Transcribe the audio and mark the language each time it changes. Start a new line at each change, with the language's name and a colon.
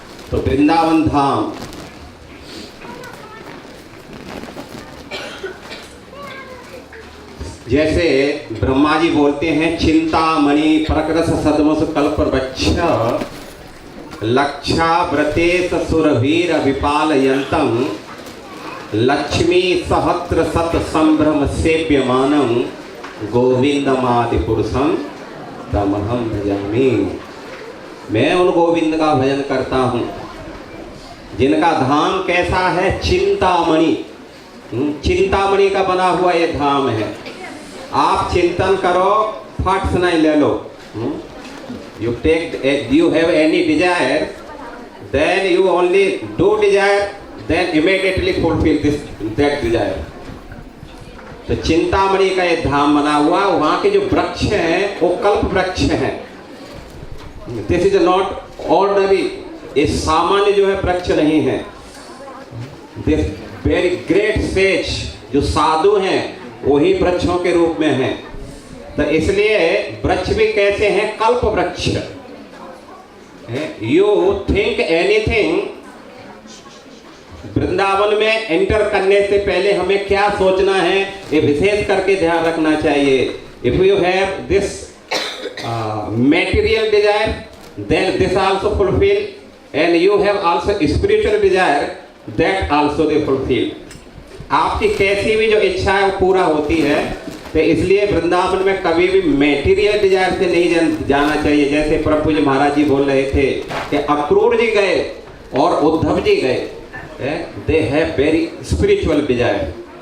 Hindi: तो वृंदावन धाम जैसे ब्रह्मा जी बोलते हैं,
Sanskrit: चिंतामणि प्रकृत सदमस कल्प वृक्ष लक्षाव्रतेश सुरवीर विपालयन्तम लक्ष्मी सहस्र सत संभ्रम सेव्यमानं गोविंदमादि पुरुषम तमहम भजामि।
Hindi: मैं उन गोविंद का भजन करता हूँ जिनका धाम कैसा है, चिंतामणि। चिंतामणि का बना हुआ ये धाम है। आप चिंतन करो, फट से नहीं ले लो।
English: You have any desire, then you only do desire, then immediately fulfill that desire.
Hindi: तो चिंतामणि का ये धाम बना हुआ, वहाँ के जो वृक्ष हैं वो कल्प वृक्ष हैं।
English: this is not ordinary,
Hindi: ये सामान्य जो है वृक्ष नहीं है।
English: this very great sage
Hindi: जो साधु हैं वही वृक्षों के रूप में हैं। तो इसलिए वृक्ष भी कैसे हैं, कल्प वृक्ष।
English: you think anything,
Hindi: वृंदावन में एंटर करने से पहले हमें क्या सोचना है, ये विशेष करके ध्यान रखना चाहिए।
English: If you have this material desire, then this also fulfill, and you have also spiritual desire, that also they fulfill.
Hindi: आपकी कैसी भी जो इच्छा है वो पूरा होती है। तो इसलिए वृंदावन में कभी भी मेटीरियल डिजायर से नहीं जाना चाहिए। जैसे प्रभु जी महाराज जी बोल रहे थे कि अक्रूर जी गए और उद्धव जी गए,
English: They have very spiritual desire.